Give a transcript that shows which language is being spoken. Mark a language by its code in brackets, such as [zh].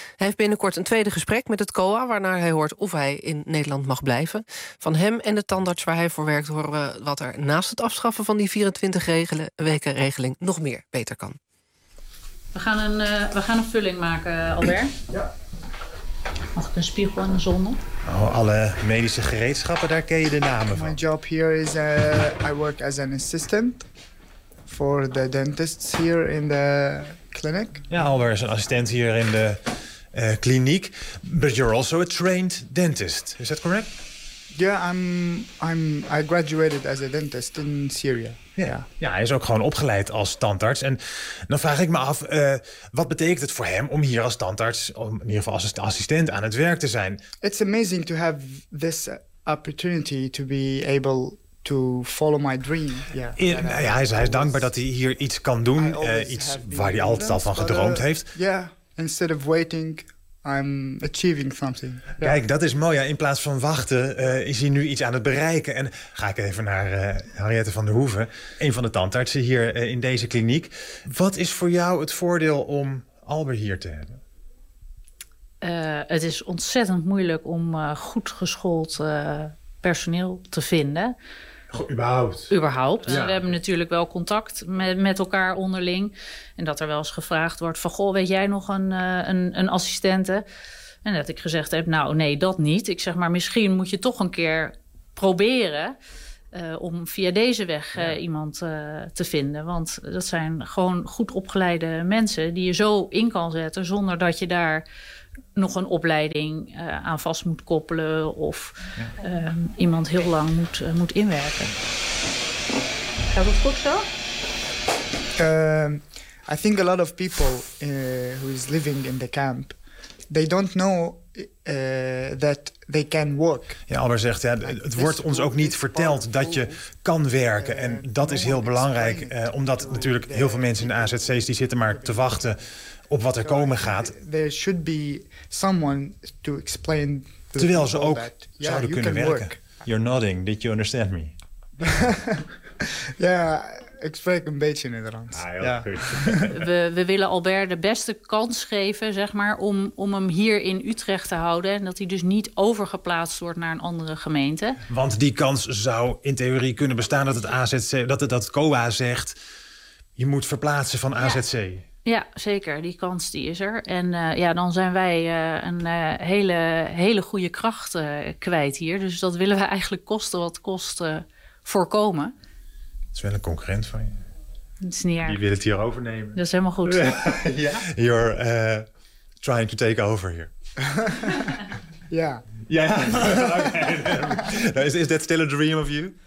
[nl] Hij heeft binnenkort een tweede gesprek met het COA, waarna hij hoort of hij in Nederland mag blijven. Van hem en de tandarts waar hij voor werkt horen we wat er naast het afschaffen van die 24 weken regeling nog meer beter kan. We gaan een vulling maken, Albert. Ja. Mag ik een spiegel en een zonde? Oh, alle medische gereedschappen, daar ken je de namen van. [en] My job here is I work as an assistant for the dentists here in the clinic. [nl] Ja, Albert is een assistent hier in de kliniek. [en] But you're also a trained dentist. Is that correct? Yeah, I graduated as a dentist in Syria. [nl] Ja, hij is ook gewoon opgeleid als tandarts. En dan vraag ik me af, wat betekent het voor hem om hier als tandarts, om in ieder geval als assistent aan het werk te zijn? [en] It's amazing to have this opportunity to be able to follow my dream. Yeah. [nl] Hij is dankbaar dat hij hier iets kan doen, iets waar hij altijd al van gedroomd heeft. [en] Yeah, instead of waiting, I'm achieving something. Yeah. [nl] Kijk, dat is mooi. Ja. In plaats van wachten is hij nu iets aan het bereiken. En ga ik even naar Henriette van der Hoeven, een van de tandartsen hier in deze kliniek. Wat is voor jou het voordeel om Albert hier te hebben? Het is ontzettend moeilijk om goed geschoold personeel te vinden. Überhaupt. Ja. We hebben natuurlijk wel contact met elkaar onderling. En dat er wel eens gevraagd wordt van, goh, weet jij nog een assistente? En dat ik gezegd heb, nou nee, dat niet. Ik zeg maar, misschien moet je toch een keer proberen om via deze weg iemand te vinden. Want dat zijn gewoon goed opgeleide mensen die je zo in kan zetten zonder dat je daar nog een opleiding aan vast moet koppelen of iemand heel lang moet inwerken. Gaat dat goed zo? [en] I think a lot of people who is living in the camp, they don't know that they can work. [nl] Ja, Albert zegt, ja, het wordt ons ook niet verteld dat je kan werken. En dat is heel belangrijk, omdat natuurlijk heel veel mensen in de AZC's die zitten maar te wachten op wat er komen gaat. [en] There should be someone to explain. [nl] Terwijl ze ook zouden kunnen werken. [en] You're nodding. Did you understand me? [nl] Ja. Ik spreek een beetje Nederlands. Ah, ja. We willen Albert de beste kans geven, zeg maar, om hem hier in Utrecht te houden. En dat hij dus niet overgeplaatst wordt naar een andere gemeente. Want die kans zou in theorie kunnen bestaan dat het AZC, dat COA zegt, je moet verplaatsen van AZC. Ja. Ja, zeker. Die kans die is er. En dan zijn wij een hele, hele goede kracht kwijt hier. Dus dat willen we eigenlijk kosten wat kost voorkomen. Het is wel een concurrent van je. Het is niet erg. Die wil het hier overnemen. Dat is helemaal goed. Ja. [en] You're trying to take over here. [nl] Ja. Ja. Okay. [en] Is that still a dream of you?